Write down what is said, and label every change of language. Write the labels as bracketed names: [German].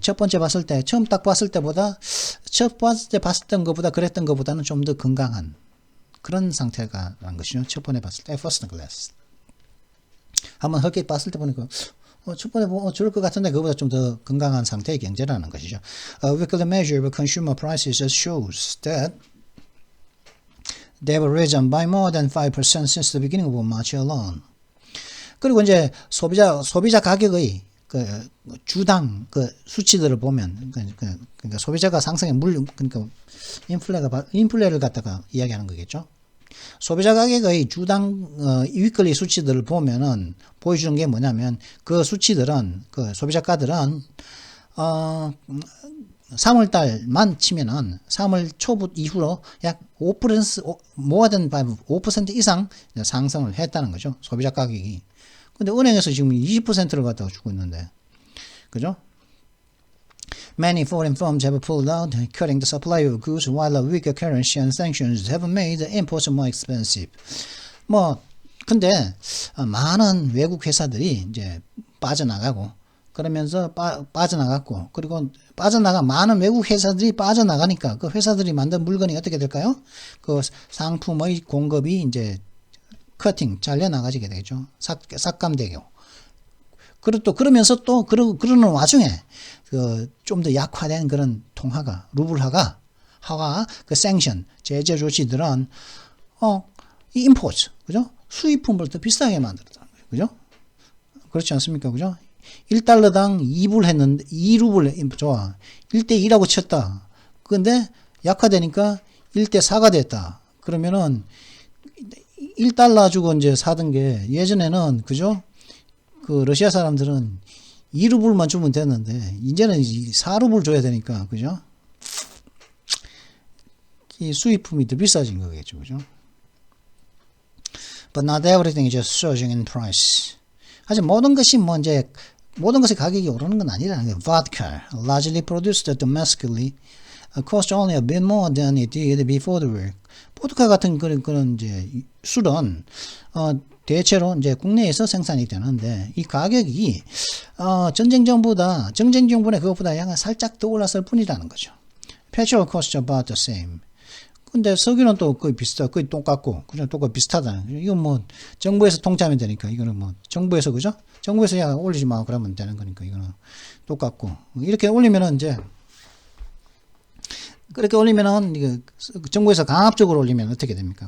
[Korean] 첫 번째 봤을 때 처음 딱 봤을 때보다 첫 번째 봤던 것보다 그랬던 것보다는 좀 더 건강한 그런 상태가라는 것이죠. 첫 번에 봤을 때 [English] first glance. [Korean] 한번 헐게 봤을 때 보니까 첫 번에 좋을 것 같은데 그거보다 좀 더 건강한 상태의 경제라는 것이죠. [English] A weekly measure of consumer prices shows that They have risen by more than 5% since the beginning of March alone. [Korean] 그리고 이제 소비자 가격의 그 주당 그 수치들을 보면 그러니까 소비자가 상승의 그러니까 인플레를 갖다가 이야기하는 거겠죠. 소비자 가격의 주당 위클리 수치들을 보면은 보여주는 게 뭐냐면 그 수치들은 그 소비자가들은 3월 달만 치면은 3월 초부 이후로 약 5% [English] more than 5% [Korean] 이상 상승을 했다는 거죠. 소비자 가격이. 근데 은행에서 지금 20%를 갖다가 주고 있는데. 그죠? [English] Many foreign firms have pulled out, cutting the supply of goods, while a weaker currency and sanctions have made imports more expensive. [Korean] 근데 많은 외국 회사들이 이제 빠져나가고 그러면서 빠져나갔고 그리고 많은 외국 회사들이 빠져나가니까 그 회사들이 만든 물건이 어떻게 될까요? 그 상품의 공급이 이제 커팅 잘려나가지게 되죠. 삭감되고. 그리고 또 그러면서 또 그러는 와중에 그 좀 더 약화된 그런 통화가 루블화가 그 생션 제재 조치들은 이 임포트 그죠? 수입품을 더 비싸게 만들었다는 거죠. 그죠? 그렇지 않습니까? 그죠? 1달러당 2불 했는데 2루블 좋아. 1대2라고 쳤다. 근데 약화되니까 1대4가 됐다. 그러면은 1달러 주고 이제 사던 게 예전에는 그죠? 그 러시아 사람들은 2루블만 주면 됐는데 이제는 4루블 줘야 되니까 그죠? 이 수입품이 더 비싸진 거겠죠. 그죠? [English] But not everything is just surging in price. [Korean] 하지만 모든 것의 가격이 오르는 건 아니라는 거예요. [English] Vodka, largely produced domestically, cost only a bit more than it did before the war. [Korean] 보드카 같은 그런 이제 술은 대체로 이제 국내에서 생산이 되는데 이 가격이 전쟁 전보다 그것보다 약간 살짝 더 올랐을 뿐이라는 거죠. [English] Petrol costs about the same. [Korean] 근데 석유는 또 거의 거의 똑같고 그냥 똑같이 비슷하다는. 이건 뭐 정부에서 통치하면 되니까 이거는 뭐 정부에서 그죠? 정부에서 야 올리지 마 그러면 되는 거니까 이거는 똑같고 이렇게 올리면은 이제 그렇게 올리면은 이거 정부에서 강압적으로 올리면 어떻게 됩니까?